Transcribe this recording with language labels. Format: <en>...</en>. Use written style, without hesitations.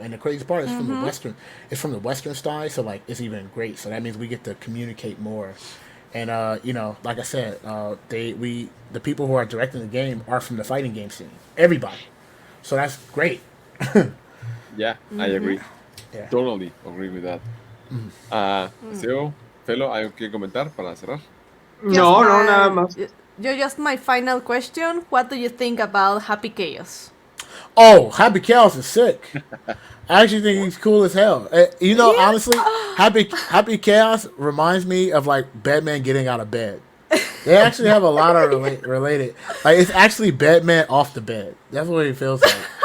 <en>And the crazy part is from the Western style, so like it's even great. So that means we get to communicate more. And like I said, the people who are directing the game are from the fighting game scene. Everybody. So that's great. Yeah, I agree. Yeah. Totally agree with that.</en> <es>Seo, Felo, ¿hay que comentar para cerrar? No, nada más.</es> <en>Just my final question. What do you think about Happy Chaos? Oh, Happy Chaos is sick. I actually think he's cool as hell. Honestly, Happy Chaos reminds me of like Batman getting out of bed. They actually have a lot of related. Like it's actually Batman off the bed. That's what it feels like.</en>